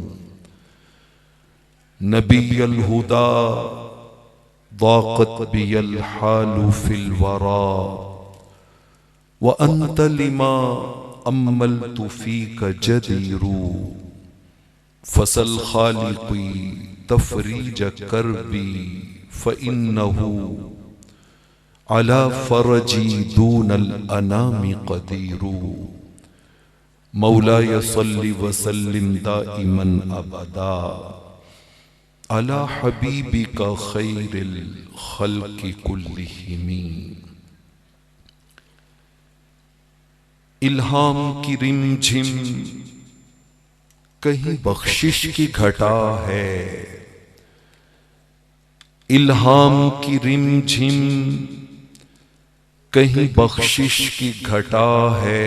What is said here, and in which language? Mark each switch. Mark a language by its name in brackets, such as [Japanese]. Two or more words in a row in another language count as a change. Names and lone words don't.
[Arabic] نبي الهدى ضاقت بي الحال في الورى وأنت لما أملت فيك جدير فسل خالقي تفريج كربي فإنه على فرجي دون الأنام قدير. مولاي صل وسلم دائما أبدا على حبيبك خير الخلق كلهم. [Hindi] इल्हाम की रिमझिम कहीं बख्शिश की घटा है, इल्हाम की रिमझिम कहीं बख्शिश की घटा है।